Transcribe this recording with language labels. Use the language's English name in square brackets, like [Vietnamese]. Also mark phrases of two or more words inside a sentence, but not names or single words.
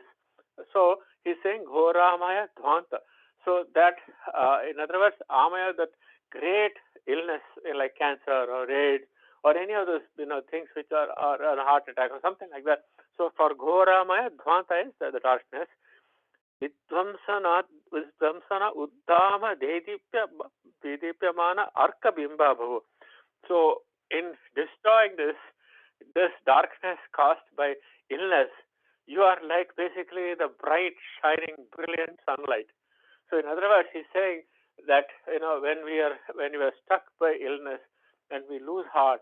[English] So he's saying [Sanskrit] घोरामय ध्वान्त. [English] So that in other words, amaya, that great illness like cancer or AIDS or any of those things which are a heart attack or something like that. So for [Sanskrit] घोरामय ध्वान्त [English] is the darkness. [Sanskrit] ವಿಧ್ವಂಸನ ಉದ್ದಾಮ ದೇದೀಪ್ಯಮಾನ ಅರ್ಕ ಬಿಂಬಾಭವು. [English] So in destroying this darkness caused by illness, you are like basically the bright, shining, brilliant sunlight. So in other words, he's saying that when we are stuck by illness, and we lose heart.